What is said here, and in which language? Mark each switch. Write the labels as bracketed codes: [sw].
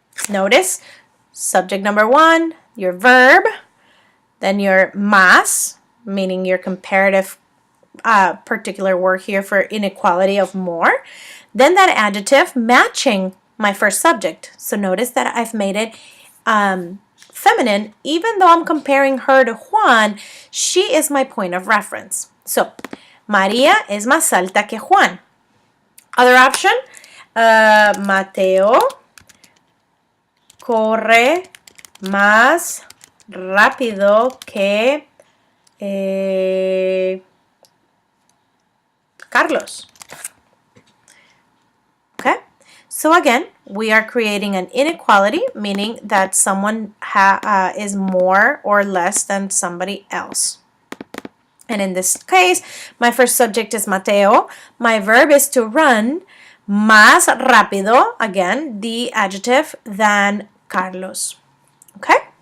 [en] Notice, subject number one, your verb, then your más, meaning your comparative particular word here for inequality of more, then that adjective matching my first subject. So notice that I've made it feminine. Even though I'm comparing her to Juan, she is my point of reference. So, [es] María es más alta que Juan. [en] Other option, [es] Mateo corre más rápido que Carlos. [en] Okay? So again, we are creating an inequality, meaning that someone is more or less than somebody else. And in this case, my first subject is Mateo. My verb is to run [es] más rápido, [en] again, the adjective, than Carlos. Okay?